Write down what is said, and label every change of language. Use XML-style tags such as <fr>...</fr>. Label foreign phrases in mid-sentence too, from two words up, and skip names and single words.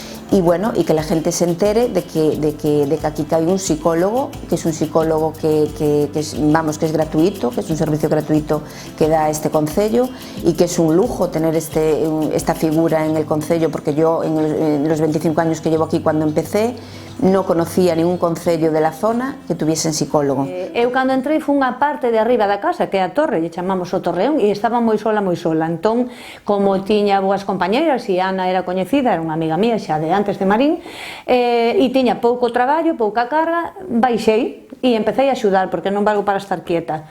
<es>y bueno, y que la gente se entere de que aquí hay un psicólogo, que es un psicólogo que es gratuito, que es un servicio gratuito que da este concello, y que es un lujo tener esta figura en el concello, porque yo en los 25 años que llevo aquí, cuando empecé, no conocía ningún concello de la zona que tuviesen psicólogo.</es> <gl>Eu cando entrei fui unha parte de arriba da casa, que é a torre, e chamamos o torreón, e estaba moi sola. Entón, como tiña boas compañeras, e Ana era coñecida, era unha amiga mía xa de antes de Marín, e tiña pouco traballo, pouca carga, baixei e empecé a axudar, porque non valgo para estar quieta.</gl>